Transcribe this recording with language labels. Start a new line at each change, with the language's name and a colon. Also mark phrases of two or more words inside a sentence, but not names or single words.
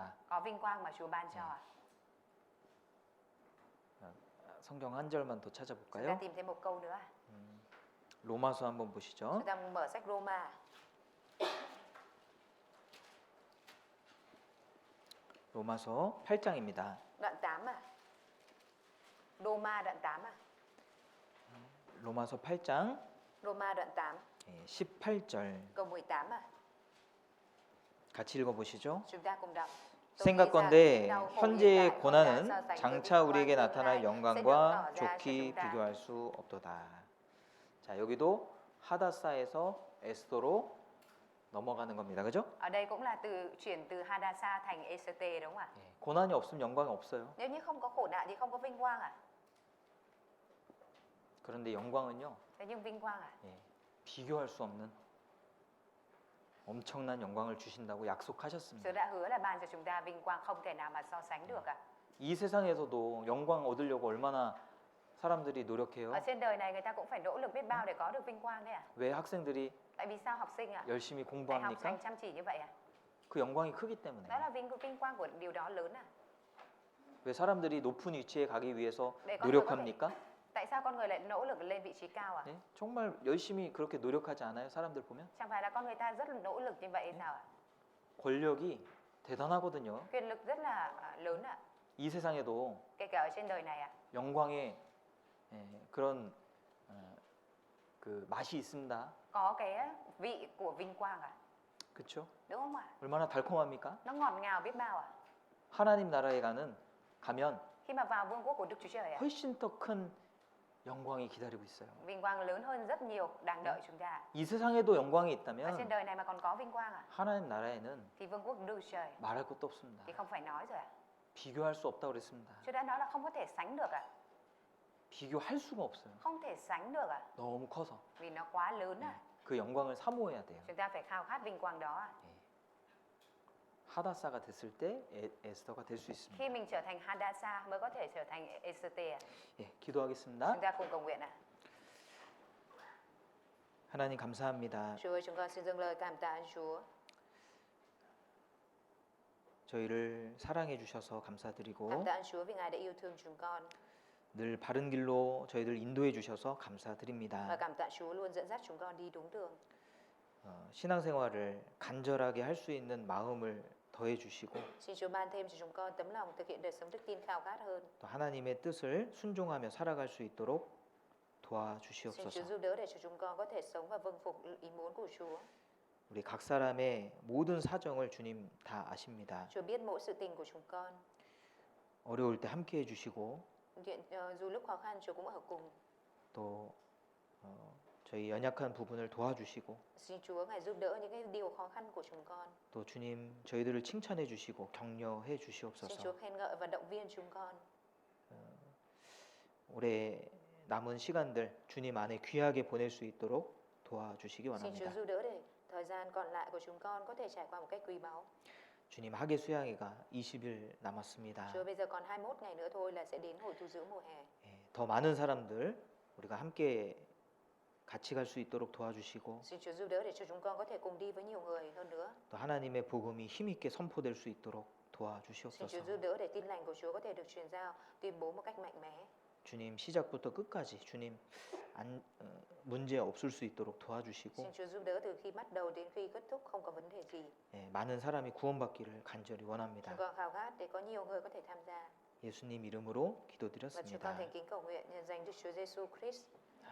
Vietnamese: Có vinh quang mà Chúa ban cho ạ.
Korean: 성경 한 절만 더
Vietnamese: Chúng ta
Korean: 찾아볼까요?
Vietnamese: tìm thêm một câu nữa.
Korean: 로마서 한번 보시죠.
Vietnamese: Chúng ta mở sách Roma,
Korean: 로마서 8장입니다.
Vietnamese: đoạn 8 à? Roma đoạn 8 à?
Korean: 로마서 8장
Vietnamese: Roma đoạn 8,
Korean: 18절
Vietnamese: câu 18 à?
Korean: 같이 읽어보시죠.
Vietnamese: Chúng ta cùng đọc.
Korean: 생각건대 현재의 고난은 장차 우리에게 나타날 영광과 좋게 비교할 수 없도다. 자, 여기도 하다사에서 에스더로 넘어가는 겁니다. 그죠?
Vietnamese: Ở đây cũng là chuyển từ Hadassah thành Eserte đúng không ạ?
Korean: 고난이 없으면 영광이 없어요.
Vietnamese: Nếu như không có khổ nạn thì không có vinh quang à?
Korean: 그런데 영광은요,
Vietnamese: Thế nhưng vinh quang à?
Korean: 비교할 수 없는 엄청난 영광을 주신다고
Vietnamese: Chúa
Korean: 약속하셨습니다.
Vietnamese: đã hứa là ban cho chúng ta vinh quang không thể nào mà so sánh được ạ.
Korean: 이 세상에서도 영광 얻으려고 얼마나 사람들이 노력해요.
Vietnamese: Ở trên đời này người ta cũng phải nỗ lực biết bao để có được vinh quang đấy ạ.
Korean: 왜 학생들이
Vietnamese: Tại vì sao học sinh ạ?
Korean: 열심히
Vietnamese: Đại học hành
Korean: 공부합니까?
Vietnamese: chăm chỉ như vậy ạ?
Korean: 그 영광이 크기 때문에.
Vietnamese: Đó là vinh quang của điều đó lớn à?
Korean: 왜 사람들이 높은 위치에 가기 위해서 네,
Vietnamese: con người
Korean: 노력합니까?
Vietnamese: Tại sao con người lại nỗ lực lên vị trí cao ạ?
Korean: 네? 정말 열심히 그렇게 노력하지 않아요? 사람들 보면
Vietnamese: Chẳng phải là con người ta rất là nỗ lực như vậy hay sao ạ?
Korean: 권력이 대단하거든요.
Vietnamese: Quyền lực rất là lớn ạ.
Korean: 이 세상에도
Vietnamese: Kể cả ở trên đời này ạ.
Korean: 영광의 그런 그 맛이 있습니다.
Vietnamese: Có cái vị của vinh quang ạ.
Korean: 그렇죠?
Vietnamese: Đúng không ạ?
Korean: 얼마나 달콤합니까?
Vietnamese: Nó ngọt ngào biết bao ạ.
Korean: 하나님 나라에 가면
Vietnamese: Khi mà vào vương quốc của Đức Chúa Trời ạ.
Korean: 훨씬 더 큰 영광이 기다리고 있어요.
Vietnamese: Vinh quang lớn hơn rất nhiều đang đợi chúng ta.
Korean: 이 세상에도 영광이
Vietnamese: Ở trên
Korean: 있다면
Vietnamese: đời này mà còn có vinh quang ạ.
Korean: 하나님 나라에는
Vietnamese: Thì vương quốc Đức Chúa Trời
Korean: 말할 것도 없습니다.
Vietnamese: thì không phải nói rồi ạ.
Korean: 비교할 수 없다고 그랬습니다.
Vietnamese: Chúa đã nói là không có thể sánh được ạ.
Korean: 비교할 수가 없어요.
Vietnamese: Không thể sánh được ạ.
Korean: 너무 커서.
Vietnamese: Vì nó quá lớn ạ.
Korean: 그 영광을 사모해야 돼요.
Vietnamese: Chúng ta phải khao khát vinh quang đó ạ.
Korean: 하다사가 됐을 때 에스더가 될 수 있습니다.
Vietnamese: Khi mình trở thành Hadassah mới có thể trở thành Eserte ạ.
Korean: 예, 기도하겠습니다.
Vietnamese: Chúng ta cùng cầu nguyện ạ.
Korean: 하나님 감사합니다.
Vietnamese: Chúa ơi, chúng con xin dâng lời cảm tạ ơn Chúa.
Korean: 저희를 사랑해 주셔서 감사드리고
Vietnamese: Cảm tạ ơn Chúa vì Ngài đã yêu thương chúng con.
Korean: 늘 바른 길로 저희들 인도해 주셔서
Vietnamese: Và
Korean: 감사드립니다.
Vietnamese: cảm tạ Chúa luôn dẫn dắt chúng con đi đúng đường.
Korean: 신앙생활을 간절하게 할 수 있는 마음을 더해 주시고
Vietnamese: Xin Chúa ban thêm cho chúng con tấm lòng thực hiện đời sống đức tin khao khát hơn.
Korean: 또 하나님의 뜻을 순종하며 살아갈 수 있도록
Vietnamese: Xin Chúa
Korean: 도와주시옵소서.
Vietnamese: giúp đỡ để cho chúng con có thể sống và vâng phục ý muốn của Chúa.
Korean: 우리 각 사람의 모든 사정을 주님 다 아십니다.
Vietnamese: Chúa biết mỗi sự tình của chúng con.
Korean: 어려울 때 함께 해주시고
Vietnamese: Dù lúc khó khăn Chúa cũng ở cùng.
Korean: 또 저희 연약한 부분을 도와주시고
Vietnamese: Xin Chúa Ngài giúp đỡ những cái điều khó khăn của chúng con.
Korean: 또 주님 저희들을 칭찬해 주시고 격려해
Vietnamese: Xin Chúa
Korean: 주시옵소서.
Vietnamese: khen ngợi và động viên chúng con.
Korean: 올해 남은 시간들 주님 안에 귀하게 보낼 수 있도록 도와주시기
Vietnamese: Xin Chúa
Korean: 원합니다.
Vietnamese: giúp đỡ để thời gian còn lại của chúng con có thể trải qua một cách quý báu.
Korean: 주님 하계 수양회가 20일 남았습니다.
Vietnamese: Chúa bây giờ còn 21 ngày nữa thôi là sẽ đến hội tu dưỡng mùa hè.
Korean: 더 많은 사람들 우리가 함께 같이 갈 수 있도록 도와주시고
Vietnamese: Xin Chúa giúp đỡ để cho chúng con có thể cùng đi với nhiều người hơn nữa.
Korean: 또 하나님의 복음이 힘있게 선포될 수 있도록
Vietnamese: Xin Chúa
Korean: 도와주시옵소서.
Vietnamese: giúp đỡ để tin lành của Chúa có thể được truyền giao, tuyên bố một cách mạnh mẽ.
Korean: 주님 시작부터 끝까지 주님 문제 없을 수 있도록 도와주시고
Vietnamese: Xin Chúa giúp đỡ từ khi bắt đầu đến khi kết thúc không có vấn đề gì.
Korean: 많은 사람이 구원받기를 간절히
Vietnamese: Chúng
Korean: 원합니다.
Vietnamese: con khao khát để có nhiều người có thể tham gia.
Korean: 예수님 이름으로
Vietnamese: Và chúng con
Korean: 기도드렸습니다.
Vietnamese: thành kính cầu nguyện nhân danh Đức Chúa Giêsu Christ.